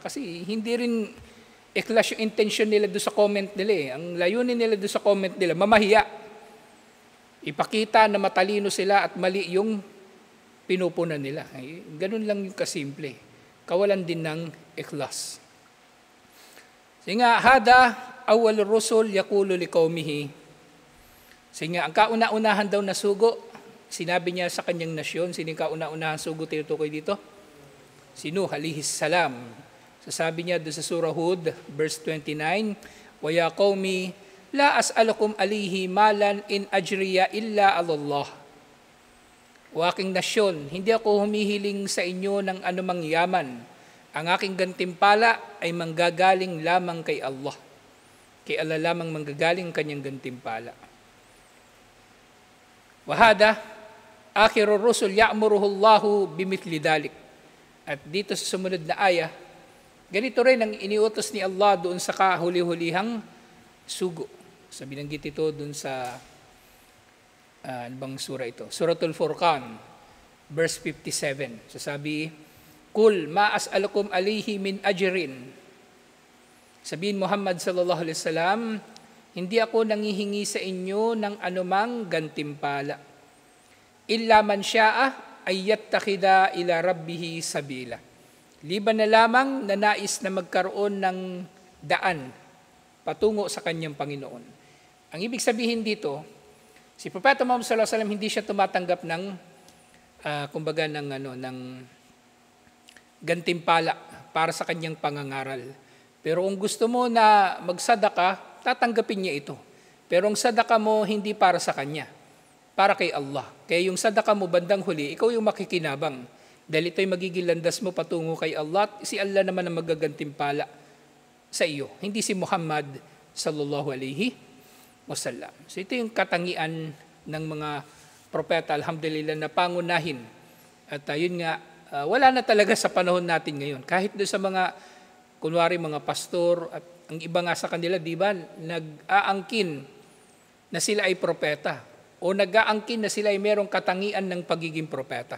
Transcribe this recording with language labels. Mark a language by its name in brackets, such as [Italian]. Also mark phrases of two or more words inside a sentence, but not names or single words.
[Filipino] Kasi hindi rin ikhlas yung intention nila doon sa comment nila Ang layunin nila doon sa comment nila, mamahiya. Ipakita na matalino sila at mali yung pinupunan nila. Ganun lang yung kasimple. Kawalan din ng ikhlas. Sige nga, [Arabic] هذا أول الرسل يقول لقومه. [Filipino] Sige nga, ang kauna-unahan daw na sugo, sinabi niya sa kanyang nasyon, sino yung kauna-unahan sugo tinutukoy dito? Si Nuh [Arabic] عليه السلام. [Filipino] Sasabi niya doon sa surah Hud, verse 29, [Arabic] ويا قوم لا أسألكم عليه مالا إن أجري إلا على الله. [Filipino] O aking nasyon, hindi ako humihiling sa inyo ng anumang yaman. Ang aking gantimpala ay manggagaling lamang kay Allah. Kay Allah lamang manggagaling kanyang gantimpala. [Arabic] وهذا آخر الرسل يأمره الله بمثل ذلك. [Filipino] At dito sa sumunod na aya, ganito rin ang iniutos ni Allah doon sa kahuli-hulihang sugo. So binanggit ito doon sa bang sura ito? Suratul Furqan, verse 57. Sasabi, [Arabic] قل ما أسألكم عليه من أجر. [Filipino] Sabihin Muhammad [Arabic] صلى الله عليه وسلم, [Filipino] hindi ako nangihingi sa inyo ng anumang gantimpala. [Arabic] إلا من شاء أن يتخذ إلى ربه سبيلا. [Filipino] Liban na lamang na nais na magkaroon ng daan patungo sa kanyang Panginoon. Ang ibig sabihin dito, si Propeta Muhammad [Arabic] صلى الله عليه وسلم [Filipino] hindi siya tumatanggap ng ng gantimpala para sa kanyang pangangaral. Pero kung gusto mo na magsadaka, tatanggapin niya ito. Pero ang sadaka mo hindi para sa kanya, para kay Allah. Kaya yung sadaka mo bandang huli, ikaw yung makikinabang. Dahil ito'y magiging landas mo patungo kay Allah, si Allah naman ang magagantimpala sa iyo, hindi si Muhammad [Arabic] صلى الله عليه وسلم. [Filipino] So ito yung katangian ng mga propeta, alhamdulillah, na pangunahin. At yun nga, wala na talaga sa panahon natin ngayon. Kahit doon sa mga, kunwari mga pastor at Ang iba nga sa kanila, di ba, nag-aangkin na sila ay propeta o nag-aangkin na sila ay merong katangian ng pagiging propeta.